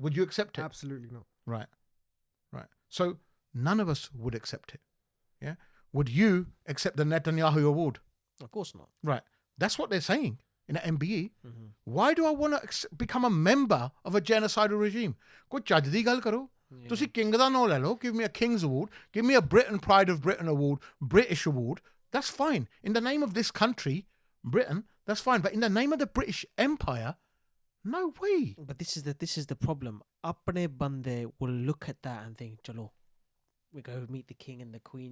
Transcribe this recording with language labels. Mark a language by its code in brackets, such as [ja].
[en] would you accept it? Absolutely not. Right. So none of us would accept it. Yeah. would you accept the Netanyahu award? Of course not. Right. That's what they're saying in the MBE. Mm-hmm. Why do I want to become a member of a genocidal regime? [pa] Koi ਚੱਜ ਦੀ ਗੱਲ ਕਰੋ. ਤੁਸੀਂ king ਦਾ ਨਾਂ ਲੈ ਲਓ. [en] Give me a King's Award. Give me a Britain Pride of Britain Award, British Award. That's fine. In the name of this country, Britain, that's fine. But in the name of the British Empire, no way. But this is the problem. [pa] Apne bande [en] will look at that and think, chalo, we go meet the king and the queen.